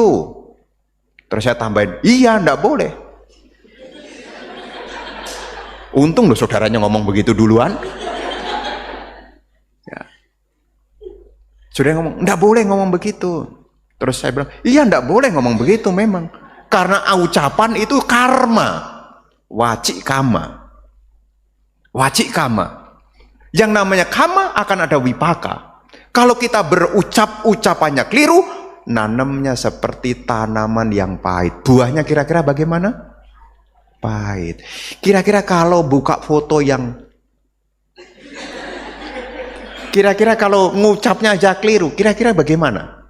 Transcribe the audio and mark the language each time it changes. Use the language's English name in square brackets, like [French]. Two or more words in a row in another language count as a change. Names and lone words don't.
[Indonesian] Terus saya tambahin, iya ndak boleh. Untung loh saudaranya ngomong begitu duluan. Ya. Saudara ngomong, ndak boleh ngomong begitu. Terus saya bilang, iya ndak boleh ngomong begitu memang. Karena ucapan itu karma. [Pali] Wacik kama. Wacik kama. [Indonesian] Yang namanya kama akan ada wipaka. Kalau kita berucap ucapannya keliru, nanamnya seperti tanaman yang pahit. Buahnya kira-kira bagaimana? Pahit. Kira-kira kalau buka foto yang kira-kira kalau ngucapnya aja keliru, kira-kira bagaimana?